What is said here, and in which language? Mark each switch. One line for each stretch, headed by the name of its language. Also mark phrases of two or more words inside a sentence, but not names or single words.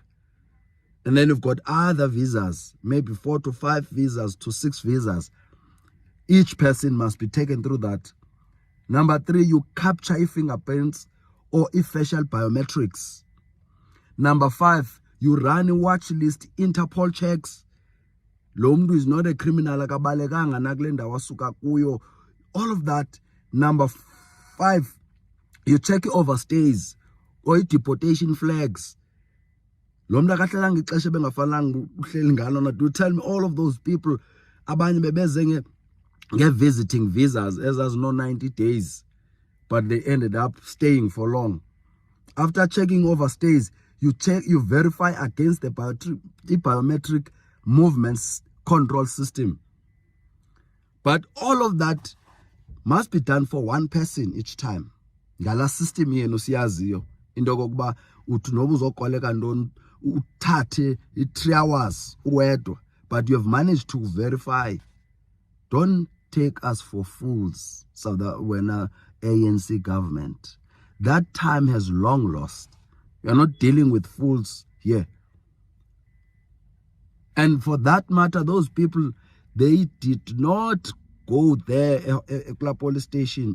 English: And then you've got other visas, maybe 4 to 5 visas to 6 visas. Each person must be taken through that. Number 3, you capture fingerprints or facial biometrics. Number 5, you run a watch list, Interpol checks.
Xhosa: Lo mntu
English: is not a criminal
Xhosa: akabalekanga nakulenda wasuka kuyo.
English: All of that. Number 5, you check overstays or deportation flags.
Xhosa: Lo mntu akahlelanga ixesha bengafanelanga uhleli ngalo na.
English: Do tell me all of those people
Xhosa: abanye bebeze
English: visiting visas as no 90 days, but they ended up staying for long. After checking overstays, you verify against the biometric movements control system. But all of that must be done for one person each time.
Xhosa: Ngala system yenu siyaziyo into kokuba uthi noba uzokoleka ntoni uthathe 3 hours uwedwa,
English: but you have managed to verify. Don't take us for fools, so that when ANC government, that time has long lost. You are not dealing with fools here. And for that matter, those people, they did not go there at the police station.